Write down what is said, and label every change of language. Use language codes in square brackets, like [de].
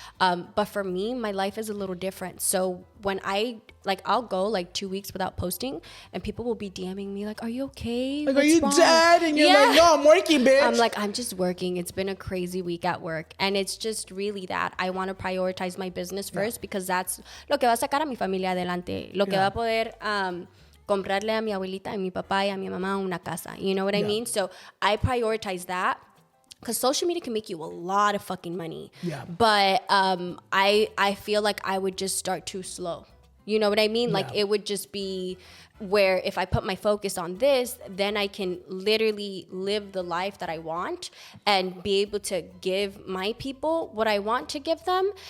[en] But for me, my life is a little different. So when I'll go like 2 weeks without posting, and people will be DMing me like, are you okay? Like, what's are you wrong? dead? And you're like, no, I'm working, bitch. I'm like, I'm just working. It's been a crazy week at work. And it's just really that I want to prioritize my business first, because that's [es] lo que va a sacar a mi familia adelante. Lo que va a poder comprarle a mi abuelita, a mi papá, y a mi mamá una casa. [en] You know what I mean? So I prioritize that. Because social media can make you a lot of fucking money. Yeah. But I feel like I would just start too slow. You know what I mean? Like, it would just be where if I put my focus on this, then I can literally live the life that I want and be able to give my people what I want to give them.